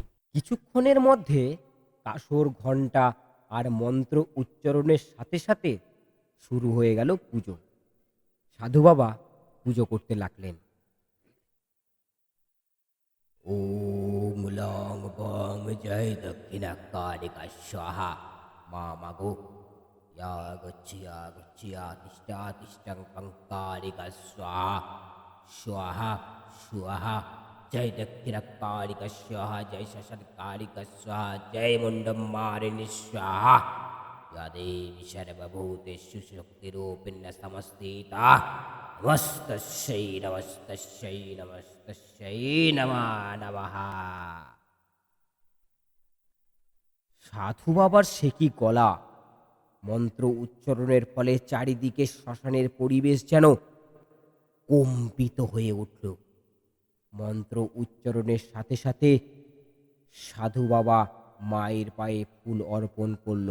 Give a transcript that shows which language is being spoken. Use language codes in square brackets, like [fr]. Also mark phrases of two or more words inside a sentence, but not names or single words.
[bn] কিছুক্ষণের মধ্যে কাসর ঘণ্টা আর মন্ত্র উচ্চারণের সাথে সাথে শুরু হয়ে গেল পুজো। সাধু বাবা পুজো করতে লাগলেন। [sa] ওম লং বং জয় দক্ষিণা কালিকা স্বাহা, [bn] মা মাগো, [sa] গচ্ছিয়া তিষ্ঠা তিষ্ঠাং কালিকা স্বাহা, স্বাহা স্বাহা, জয় দক্ষিণা কালিকা স্বাহা, জয় শ্মশান কালিকা স্বাহা, জয় মুন্ডম মারিণী স্বাহা, या देवी सर्वभूतेषु शक्तिरूपिण्य समस्थिता, नमस्तस्यै नमस्तस्यै नमस्तस्यै नमः नमः। [bn] সাধু বাবার সে কি গলা! মন্ত্র উচ্চারণের ফলে চারিদিকে শ্মশানের পরিবেশ যেন কম্পিত হয়ে উঠল। মন্ত্র উচ্চারণের সাথে সাথে সাধু বাবা মায়ের পায়ে ফুল অর্পণ করল।